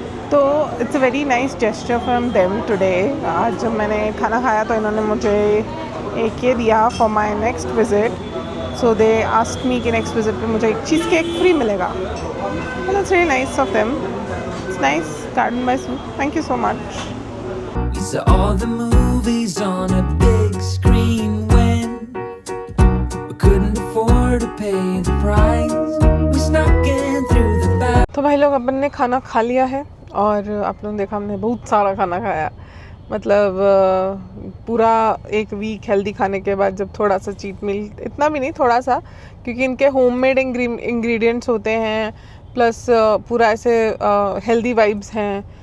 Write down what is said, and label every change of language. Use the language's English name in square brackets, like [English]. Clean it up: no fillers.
[Hindi] तो [English] It's a very nice gesture from them today. [Hindi] आज जब मैंने खाना खाया तो इन्होंने मुझे एक ये दिया [English] For my next visit. So they asked me [Hindi] कि नेक्स्ट विज़िट पे मुझे एक चीज़ केक फ्री मिलेगा। [English] It's very nice of them. It's nice. Garden by Sue, thank you so much. we saw all the movies on a big screen when we couldn't afford to pay the price. We snuck in through the back. [Hindi] तो भाई लोग अपन ने खाना खा लिया है और आप लोगों ने देखा हमने बहुत सारा खाना खाया। मतलब पूरा एक वीक हेल्दी खाने के बाद जब थोड़ा सा चीट मील, इतना भी नहीं थोड़ा सा, क्योंकि इनके होममेड इंग्रेडिएंट्स होते हैं प्लस पूरा ऐसे हेल्दी वाइब्स हैं।